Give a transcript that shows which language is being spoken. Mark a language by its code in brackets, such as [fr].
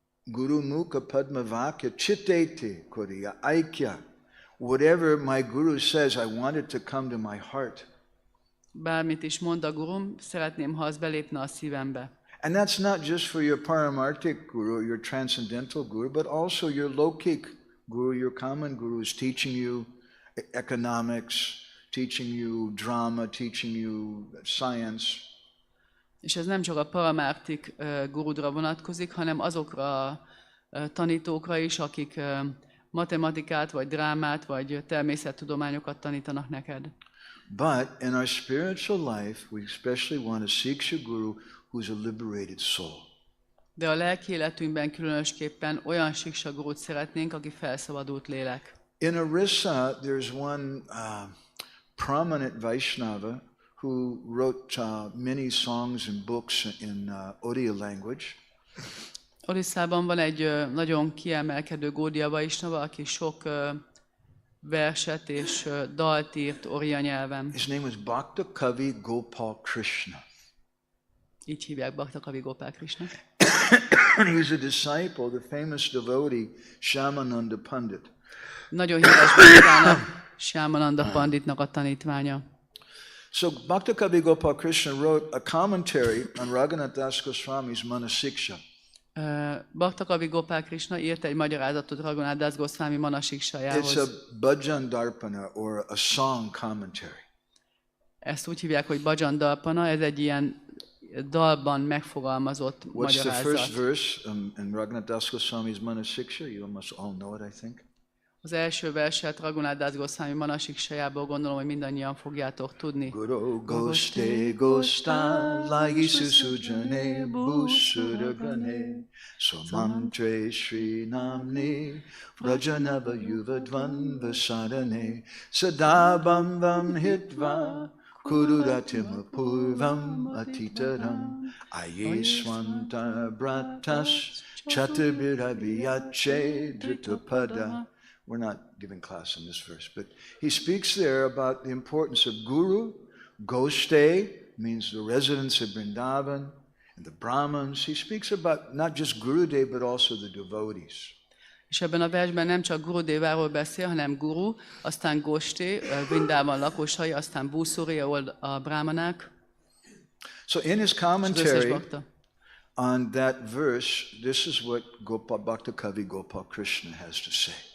[bn] Guru Mukha Padmavakya Chittete Koriya Aikya. [en] Whatever my Guru says, I want it to come to my heart. [hu] Bármit is mond a gurum, szeretném, ha az belépne a szívembe. [en] And that's not just for your paramartic guru, your transcendental guru, but also your lokik guru, your common guru is teaching you economics, teaching you drama, teaching you science. [hu] És ez nem csak a paramártik gurudra vonatkozik, hanem azokra a tanítókra is, akik matematikát, vagy drámát, vagy természettudományokat tanítanak neked. [en] But in our spiritual life, we especially want a Siksa guru who's a liberated soul. [hu] De a lelki életünkben különösképpen olyan Siksa gurut szeretnénk, aki felszabadult lélek. [en] In Orissa, there's one prominent Vaishnava who wrote many songs and books in Odia language. [hu] Orisszában van egy nagyon kiemelkedő Odia Vaishnava, aki sok verset és dalt írt Odia nyelven. [en] His name was Bhakta Kavi Gopal Krishna. [hu] Így hívják Bhakta Kavi Gopal Krishna. [en] He was a disciple of the famous devotee Shyamananda Pandit. [hu] Nagyon híres Bhaktának, Shyamananda Panditnak a tanítványa. [en] So Bhakta Kavi Gopal Krishna wrote a commentary on Raghunath Goswami's Manah Siksa. [hu] Bhakta Kavi Gopal Krishna írt egy magyarázatot Raghunath Goswami Manah Siksájához. [en] It's a bhajan darpana or a song commentary. [hu] Ezt úgy hívják, hogy bhajan darpana, ez egy ilyen dalban megfogalmazott magyarázat. [en] What's the first verse in Raghunath Goswami's Manah Siksa? You must all know it, I think. [hu] Az első verset Raghunath Goswami Manah Siksájából gondolom, hogy mindannyian fogjátok tudni. [sa] Guru goste gosta lagi susujane busudagane somantre shri namne vrajanava yuvadvan vasadane sadabam hitva kururatim purvam atitaram ayeswanta bratas chatabiraviyache dritapada. [en] We're not giving class in this verse, but he speaks there about the importance of guru. Goste means the residents of Vrindavan and the Brahmins. He speaks about not just Gurudev, but also the devotees. [hu] És ebben a versben nem csak Gurudeváról beszél, hanem Guru, aztán Goste, Vrindavan lakosai, aztán Bhusuri, ahol a brahmanák. [en] So in his commentary on that verse, this is what Bhakta Kavi Gopal Krishna has to say.